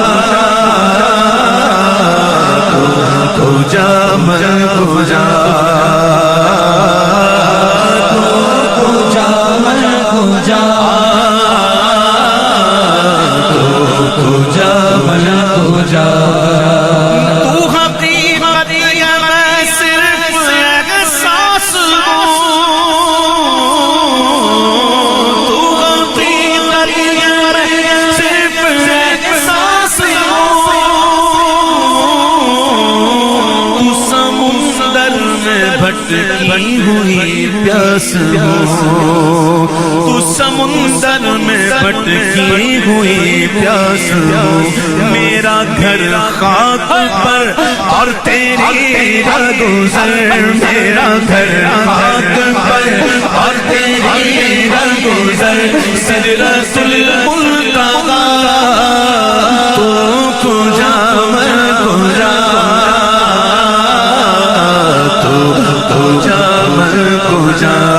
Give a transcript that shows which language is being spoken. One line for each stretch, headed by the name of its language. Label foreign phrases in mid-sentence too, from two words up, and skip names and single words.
Persian: تو کجا من کجا تو کجا من کجا
Urdu: تو حقیقت یا میں صرف احساس ہوں تو حقیقت یا میں صرف احساس ہوں تو سمندر میں بھٹکی ہوئی پیاس ہوں تو سمندر میں بھٹکی ہوئی پیاس ہوں میرا گھر خاک پر اور تیری رگزر میرا گھر خاک پر اور تیری رگزر سدرۃ المنتہی
Persian: تو کجا من کجا تو کجا من کجا